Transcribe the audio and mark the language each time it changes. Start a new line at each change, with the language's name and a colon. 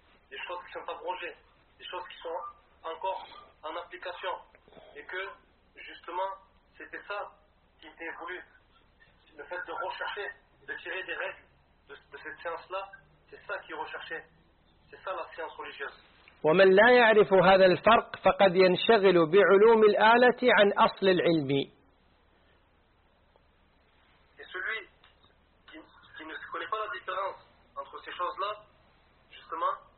French: Des choses qui sont abrogées, des choses qui sont encore en application. Et que, justement, c'était ça qui était voulu. Le fait de rechercher, de tirer des règles de cette science-là, c'est ça qu'il recherchait. C'est ça la science religieuse.
Arabic: ومن لا يعرف هذا الفرق فقد ينشغل بعلوم الآلة عن أصل العلم.
French: Et celui qui ne connaît pas la différence entre ces choses-là, justement,